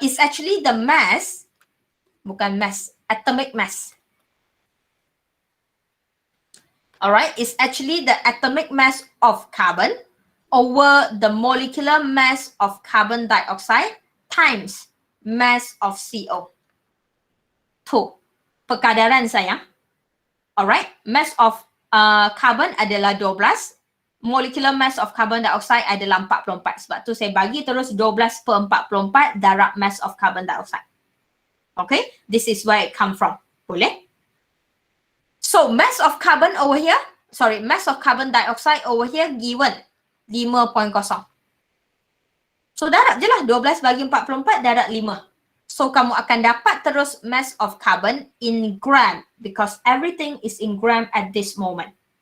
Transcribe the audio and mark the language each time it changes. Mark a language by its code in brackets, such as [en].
[en] It's actually the mass, [ms] bukan [en] mass, atomic mass. Alright, it's actually the atomic mass of carbon over the molecular mass of carbon dioxide times mass of CO. [ms] Tu perkadaran sayang. [en] Alright, mass of carbon [ms] adalah [en] 12, molecular mass of carbon dioxide adalah 44. [ms] Sebab tu saya bagi terus 12 per 44 darab mass of carbon dioxide. [en] Okay, this is where it come from. [ms] Boleh? [en] So, mass of carbon over here, mass of carbon dioxide over here given 5.0. So, [ms] darab je lah 12 bagi 44 darab 5. [en] So, [ms] kamu akan dapat terus [en] mass of carbon in gram because everything is in gram at this moment.